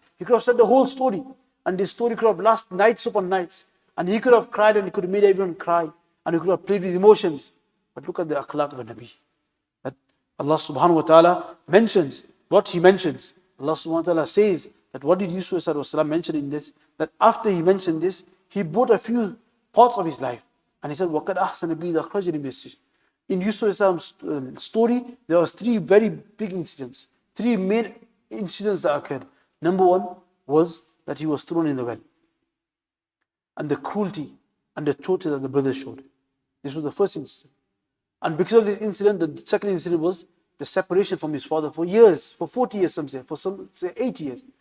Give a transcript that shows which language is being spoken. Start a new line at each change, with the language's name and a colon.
English: And he could have said the whole story, and this story could have lasted nights upon nights, and he could have cried and he could have made everyone cry, and he could have played with emotions. But look at the akhlaq of a Nabi. That Allah subhanahu wa ta'ala mentions what he mentions. Allah subhanahu wa ta'ala says that what did Yusuf mention in this? That after he mentioned this, he brought a few parts of his life. And he said,
Arabic: وَقَدْ أَحْسَنَ بِي إِذْ أَخْرَجَنِي مِنَ السِّجْنِ.
English: In Yusuf's story, there were three very big incidents. Three main incidents that occurred. Number one was that he was thrown in the well. And the cruelty and the torture that the brothers showed. This was the first incident. And because of this incident, the second incident was the separation from his father for years, for 40 years, some say, for some say 80 years.